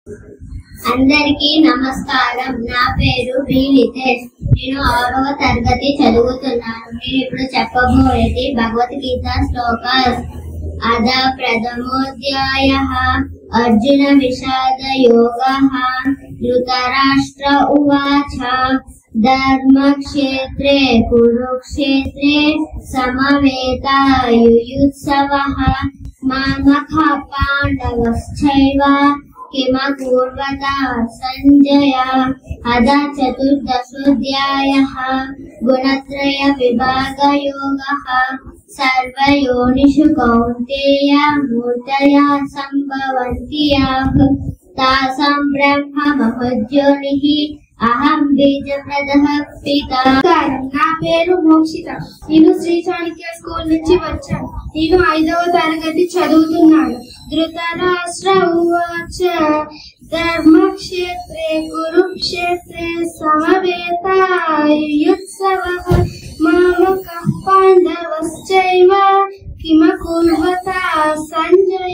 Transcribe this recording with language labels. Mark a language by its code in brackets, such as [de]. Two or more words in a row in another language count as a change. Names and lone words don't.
[te] అందరికీ నమస్కారం. నా పేరు బి లితేష్. నేను 6వ తరగతి చదువుతున్నాను. నేను ఇప్పుడు చెప్పబోయేది భగవద్గీత శ్లోకాస్. [sa] అద ప్రథమోధ్యాయః అర్జున విషాద యోగః. ధృతరాష్ట్ర ఉవాచ ధర్మక్షేత్రే కురుక్షేత్రే సమవేతాయుయుత్సవః మామఖః పాండవశ్చైవ किमकुर्वत संजय. अदा चतुर्दशोऽध्यायः गुणत्रय विभागयोगः. सर्वयोनिषु कौन्तेय मूर्तया सम्भवन्ति याः तासां ब्रह्म महद्योनिः అహం బీజప్రదః పితా. [te] నా పేరు మోక్షిత. నేను శ్రీ చాణక్య స్కూల్ నుంచి వచ్చాను. నేను 5వ తరగతి చదువుతున్నాను. [sa] ధృతరాష్ట్ర ఉవాచ ధర్మక్షేత్రే కురుక్షేత్రే సమవేతాయుయుత్సవః మామకః పాండవశ్చైవ కిమకుర్వత సంజయ.